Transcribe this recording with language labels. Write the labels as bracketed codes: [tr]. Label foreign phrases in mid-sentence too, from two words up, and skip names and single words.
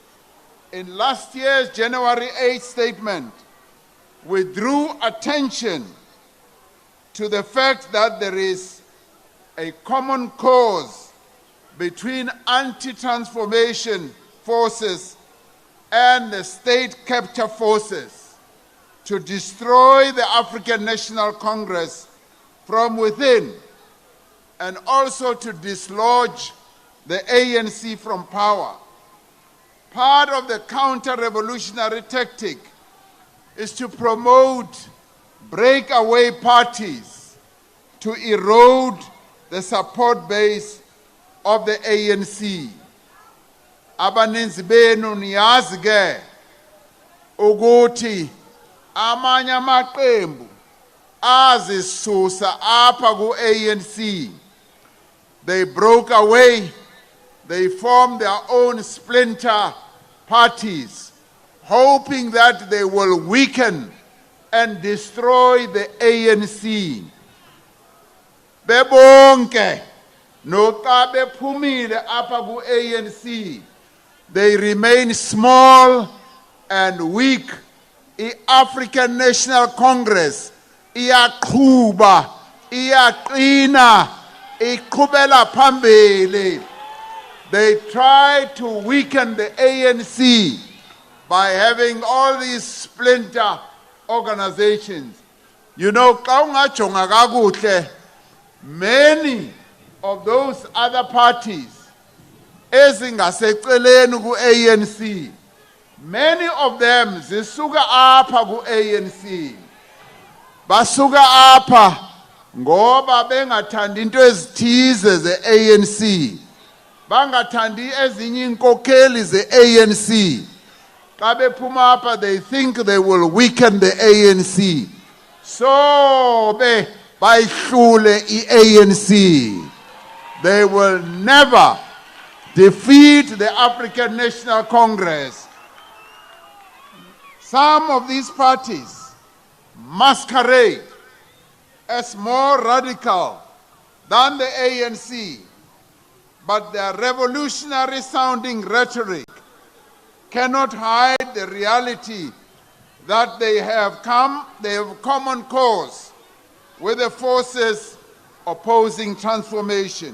[en] In last year's January 8th statement, we drew attention to the fact that there is a common cause between anti-transformation forces and the state capture forces to destroy the African National Congress from within, and also to dislodge the ANC from power. Part of the counter-revolutionary tactic is to promote breakaway parties to erode the support base of the ANC. [xh] Abaninzi benu niyazi ke ukuthi amanye amaqembu azisusa apha ku-ANC. [en] They broke away, they formed their own splinter parties, hoping that they will weaken and destroy the ANC. [xh] Bebonke noxa bephumile apha ku-ANC, [en] they remain small and weak. [xh] I-African National Congress iyaqhuba, iyaqina, iqhubela phambili. [en] They try to weaken the ANC by having all these splinter organizations. You know, [xh] xa ungajonga kakuhle, [en] many of those other parties [xh] ezingaseceleni ku-ANC, [en] many of them [xh] zisuka apha ku-ANC. Basuka apha ngoba bengathandi into ezithize ze-ANC, bangathandi ezinye inkokeli ze-ANC. Xa bephuma apha, [en] they think they will weaken the ANC. [xh] So bayihlule i-ANC. [en] They will never defeat the African National Congress. Some of these parties masquerade as more radical than the ANC, but their revolutionary sounding rhetoric cannot hide the reality that they have common cause with the forces opposing transformation.